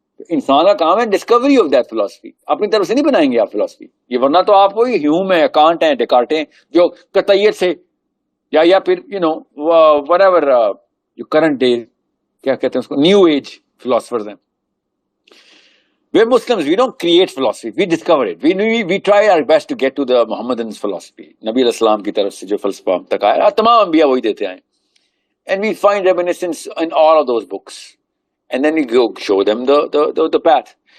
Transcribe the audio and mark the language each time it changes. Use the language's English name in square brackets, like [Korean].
[Urdu] انسان کا کام ہے [English] discovery of that فلسفی, [Urdu] اپنی طرف سے نہیں بنائیں گے آپ فلسفی. یہ ورنہ تو آپ وہی ہیوم ہے, کانٹ ہیں, ڈیکارٹ ہیں, جو قطعیت سے یا پھر وٹ ایور جو کرنٹ ڈے کیا کہتے ہیں اس کو, نیو ایج فلاسفرز ہیں. [English] We're Muslims, we don't create philosophy, we discover it. We try our best to get to the Muhammadan's philosophy. [Urdu] نبی علیہ السلام کی طرف سے جو فلسفہ ہم تک آیا, تمام انبیاء وہی دیتے آئے. [English] And we find reminiscence in all of those books. And then we go show them the path.